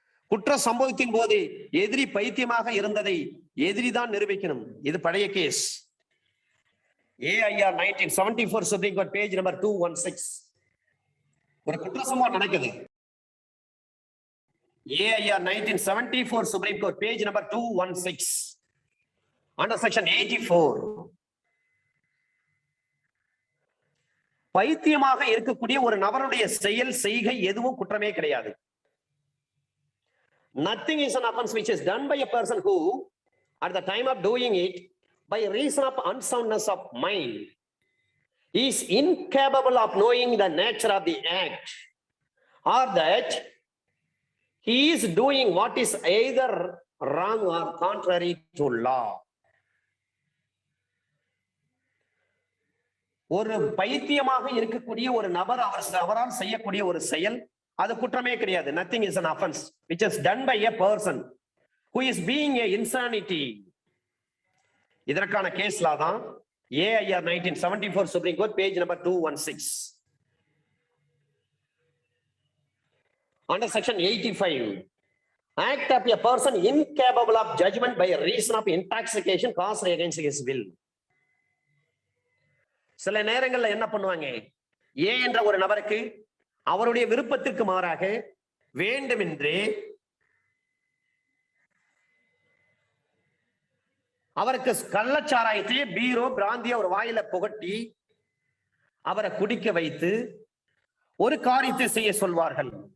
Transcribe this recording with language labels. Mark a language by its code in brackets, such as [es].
[ta] குற்ற சம்பவத்தின் போது எதிரி பைத்தியமாக இருந்ததை எதிரிதான் நிரூபிக்கணும். இது பழைய case. [en] AIR 1974 Supreme Court page number 216. [ta] ஒரு குற்ற சம்பவம் நடக்குது. [en] AIR 1974 Supreme Court page number 216 under section 84. [ta] பைத்தியமாக இருக்கக்கூடிய ஒரு நபருடைய செயல் செய்கை எதுவும் குற்றமே கிடையாது. [en] Nothing is an offense which is done by a person who at the time of doing it by reason of unsoundness of mind is incapable of knowing the nature of the act, or that he is doing what is either wrong or contrary to law. [ta] ஒரு பைத்தியமாக இருக்கக்கூடிய ஒரு நபர் அவரால் செய்யக்கூடிய ஒரு செயல் அது குற்றமே கிடையாது. [en] Nothing is an offense which is done by a person who is being a insanity. [ta] இதற்கான கேஸ்ல தான் [en] AIR 1974 Supreme Court page number 216. Under section 85, act of a person incapable of judgment by reason of intoxication caused against his will. [ta] சில நேரங்கள்ல என்ன பண்ணுவாங்க, ஏ என்ற ஒரு நபருக்கு அவருடைய விருப்பத்திற்கு மாறாக வேண்டுமென்றே அவருக்கு கள்ளச்சாராயத்தையே பீரோ பிராந்திய ஒரு வாயில புகட்டி அவரை குடிக்க வைத்து ஒரு காரியத்தை செய்ய சொல்வார்கள்.